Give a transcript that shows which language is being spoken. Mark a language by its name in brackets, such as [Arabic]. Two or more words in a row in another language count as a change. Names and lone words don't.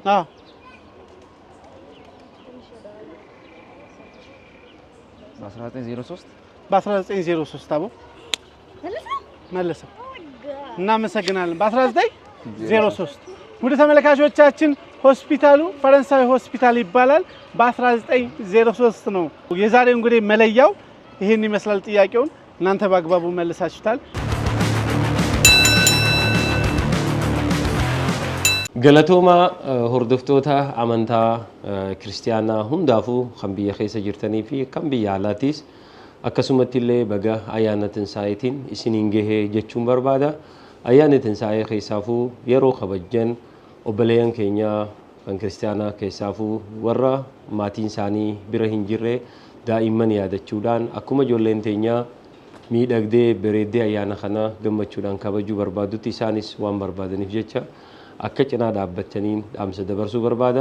[Amharic] አዎ በ1903 አቦ መለሰ። እናመሰግናለን። በ1903 ውድ ተመልካቾቻችን ሆስፒታሉ ፈረንሳዊ ሆስፒታል ይባላል። በ1903 ነው። የዛሬው እንግዲህ መለያው ይሄን ይመስላል። ጥያቄውን እናንተ በአግባቡ መልሳችሁታል። [Oromo] galatooma hordoftoota amantaa kiristaanaa hundaafuu kan biyya keessa jirtanii fi kan biyya alaatis akkasumatti illee baga ayyaana Tinsaa'itiin isiniin gahee jechuun barbaada. Ayyaanni Tinsaa'ee keessaafuu yeroo kabajjan obboleeyyan keenya kan kiristaanaa keessaafuu warra maatiin isaanii bira hin jirre daa'imman yaadachuudhaan akkuma ijoolleen teenyaa miidhagdee bareeddee ayyaana kana gammachuudhaan kabajuu barbaadutti isaanis waan barbaadaniif jecha akka cinaa dhaabbataniin dhaamsa dabarsuu barbaada.